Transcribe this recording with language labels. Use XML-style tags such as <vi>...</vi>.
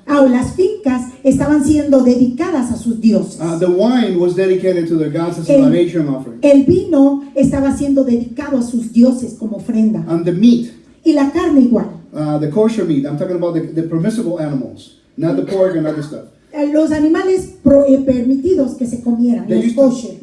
<es>las fincas estaban siendo dedicadas a sus dioses.</es> <en>The wine was dedicated to their gods as a</en> <es>El-</es> <en>libation offering.</en> <es>El vino estaba siendo dedicado a sus dioses como ofrenda.</es> <en>And the meat,</en> <es>Y la carne igual.</es> <en>the kosher meat, I'm talking about the permissible animals, not the pork and other stuff.</en> <es>Los animales permitidos que se comieran, los kosher,</es>